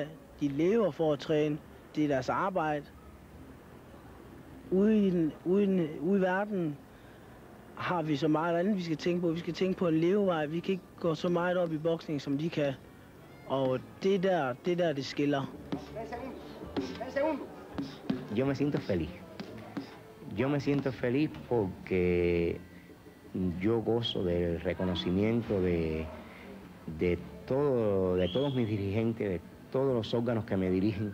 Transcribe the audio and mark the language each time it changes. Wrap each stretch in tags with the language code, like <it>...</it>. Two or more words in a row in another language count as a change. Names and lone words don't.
<da>De lever for at træne. Det er deres arbejde. Ude i verden har vi så meget andet, vi skal tænke på. Vi skal tænke på en levevej. Vi kan ikke gå så meget op i boksning, som de kan. Og det er der, det skiller.</da> <es>Yo me siento feliz. Yo me siento feliz porque yo gozo del reconocimiento de todos mis dirigentes, de todos los órganos que me dirigen.</es>